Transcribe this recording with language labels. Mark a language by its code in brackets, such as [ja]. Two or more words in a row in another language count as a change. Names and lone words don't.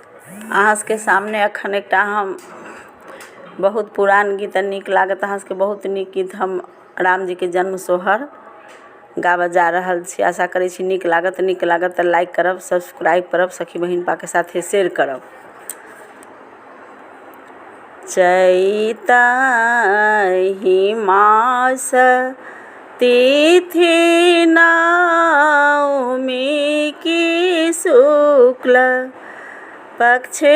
[mai] अहाँ के सामने अखन एकटा हम बहुत पुरान गीत नीक लागत अहाँ के बहुत नीक गीत हम राम जी के जन्म सोहर गाबऽ जा रहल छी। आशा करै छी नीक लागत तऽ लाइक करब, सब्सक्राइब करब, सखी बहिन पा के साथे शेयर करब। चैतहि मास तिथि नवमी की शुक्ल पक्ष